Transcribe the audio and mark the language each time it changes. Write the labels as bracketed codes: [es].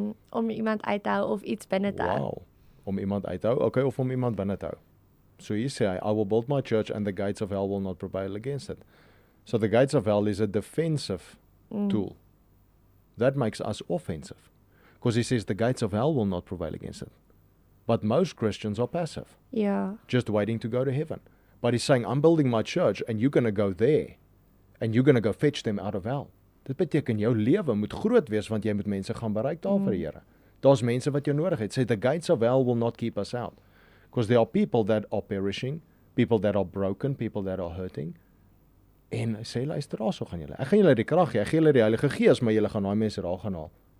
[af] Om iemand uit te hou of iets binne te hou. [en] Wow. [af] Om iemand uit te hou, okay, of om iemand binne te hou. [en] So you say, I will build my church and the gates of hell will not prevail against it. So the gates of hell is a defensive tool. That makes us offensive. Because he says the gates of hell will not prevail against it. But most Christians are passive, [af] Ja. [en] just waiting to go to heaven. But he's saying, I'm building my church and you're going to go there. And you're going to go fetch them out of hell. [af] Dit beteken jou lewe moet groot wees want jy moet mense gaan bereik daar vir die Here. Daar's mense wat jou nodig het. Sê [en] the gates of hell will not keep us out. Because there are people that are perishing, people that are broken, people that are hurting. [af] En sê luister, daar so gaan julle. Ek gaan julle die krag gee, ek gee julle die Heilige Gees, maar julle gaan daai mense daar gaan haal.